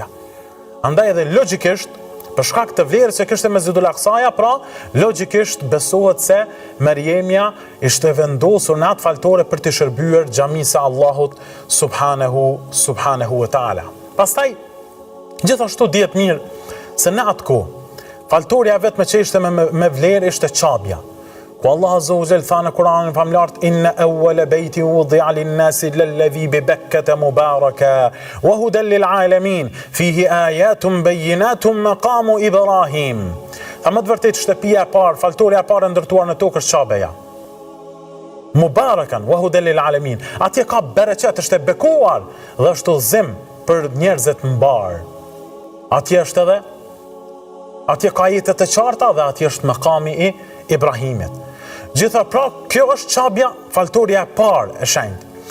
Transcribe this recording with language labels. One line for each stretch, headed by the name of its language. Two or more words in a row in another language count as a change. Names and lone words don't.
Albanian: Andaj edhe logjikisht, për shkak të vlerës që kishte Mesjidul Aqsaja, pra logjikisht besohet se Mërjemja ishte vendosur në atë faltore për të shërbyer xhamisë Allahut
Arabic: سبحانه وتعالى.
Albanian: Pastaj gjithashtu dihet mirë se në atë kohë faltoria vetëm që ishte me vlerë ishte Çabja. Ku Allah
Arabic: عز وجل
Albanian: tha në Kur'anin famlart:
Arabic: إن أول بيت وضع للناس للذي ببكة مباركا وهدى للعالمين فيه آيات بينات مقام إبراهيم.
Albanian: Tha më të vërtet shtëpia e parë, faltoria e parë ndërtuar në tokë është Çabeja.
Arabic: مباركا وهدى للعالمين.
Albanian: Atje ka bereqet, është e bekuar dhe është udhëzim për njerëzit mbar. Atje është edhe, atje ka jetet e qarta dhe atje është maqami i Ibrahimit. Gjitha pra, kjo është Çabja, faltoria e parë e shenjtë.